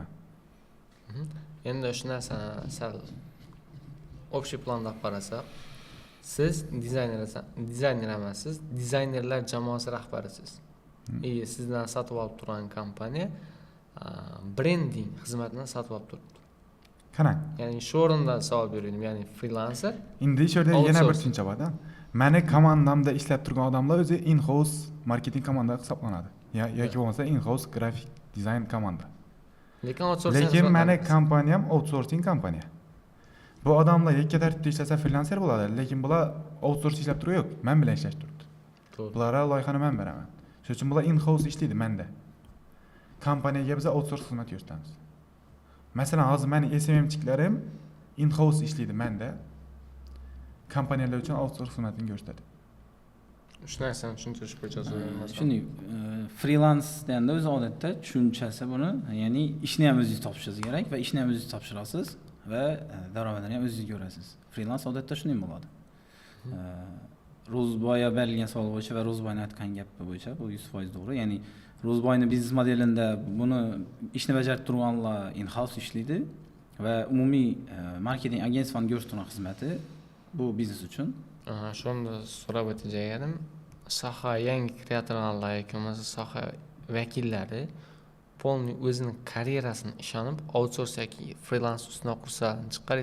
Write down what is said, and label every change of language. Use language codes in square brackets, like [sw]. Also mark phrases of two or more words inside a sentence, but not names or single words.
[uz] Endi shu narsani sal общий planda qarasak, siz dizayner emassiz, dizaynerlar jamoasi rahbarisiz. Sizdan sotib olib turgan kompaniya brending xizmatini sotib olib turibdi. Qarang, Ya'ni shu o'rindan savol beradim, ya'ni freelancer endi shu yerda yana bir tushuncha bor-da. Meni komandamda ishlab turgan odamlar o'zi [en] in-house marketing [uz] komanda hisoblanadi. Yoki bo'lmasa in-house grafik dizayn komanda. Lekin meni kompaniyam outsourcing kompaniya. Bu odamlar yakka tartibda ishlasa freelancer bo'ladi, lekin bular outsource ishlab turib yo'q, men bilan ishlash turibdi. Bularga loyihani men beraman. Shuning uchun bular in-house ishlaydi menda. Kompaniyaga biz outsource xizmat ko'rsatamiz. Masalan, hozir meni SMMchiklarim in-house ishlaydi menda. Kompaniyalar uchun outsource xizmatini ko'rsatadi. Shu narsani tushuntirish bo'yicha so'rayman. Shunday, freelance deganda o'zi odatda tushunchasi buni, ya'ni ishni ham o'zingiz topishingiz kerak va ishni ham o'zingiz topshirasiz va daromadini ham o'zingiz ko'rasiz. Freelance odatda shunday bo'ladi. Ro'zboyga berilgan savol bo'yicha va Ro'zboyning aytgan gapi bo'yicha bu 100% to'g'ri. Ya'ni Ro'zboyning biznes modelida buni ishni bajarib turganlar in-house ishlaydi va umumiy marketing agentsiyasining ko'rsatgan xizmati bu biznes uchun. Shunda so'rab o'tajaganim, soha yangi kreatorlar yoki bo'lmasa soha vakillari polni o'zini karyerasini ishonib outsource yoki freelance ustidan qursa chiqaraysizlar.